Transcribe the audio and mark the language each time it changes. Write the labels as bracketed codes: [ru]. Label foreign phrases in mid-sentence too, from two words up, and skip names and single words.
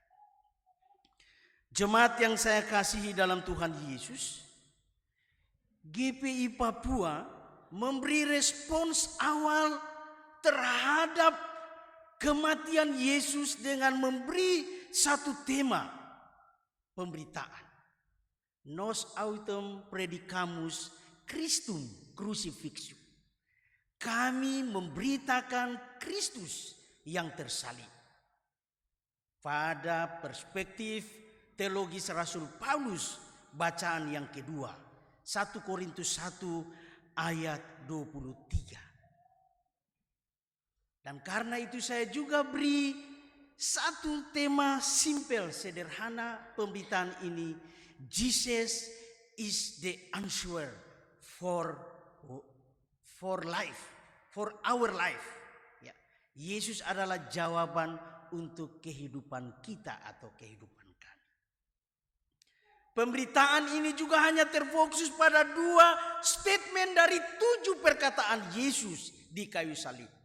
[id] Jemaat yang saya kasihi dalam Tuhan Yesus, GPI Papua memberi respons awal terhadap kematian Yesus dengan memberi satu tema pemberitaan. [la] Nos autem predicamus Christum crucifixum. [id] Kami memberitakan Kristus yang tersalib. Pada perspektif teologis Rasul Paulus, bacaan yang kedua, 1 Korintus 1 ayat 23. Dan karena itu saya juga beri satu tema simpel, sederhana pemberitaan ini. [en] Jesus is the answer for life, for our life. [id] Ya, Yesus adalah jawaban untuk kehidupan kita atau kehidupan kami. Pemberitaan ini juga hanya terfokus pada dua statement dari 7 perkataan Yesus di kayu salib.